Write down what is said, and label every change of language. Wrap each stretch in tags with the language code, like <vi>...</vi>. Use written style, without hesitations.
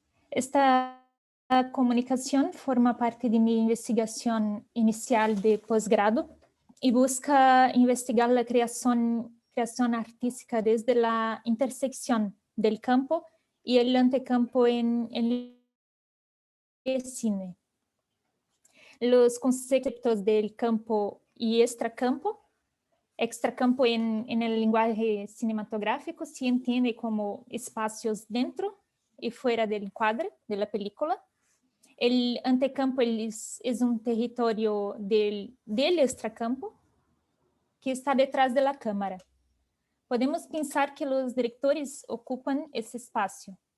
<pt>Esta comunicação forma parte de minha investigação inicial de posgrado e busca investigar a criação artística desde a intersecção</pt> <es>del campo y el antecampo en el cine. Los conceptos del campo y extracampo en el lenguaje cinematográfico se entiende como espacios dentro y fuera del encuadre de la película. El antecampo es un territorio del extracampo que está detrás de la cámara.</es> <pt>podemos pensar que os diretores ocupam esse espaço.</pt>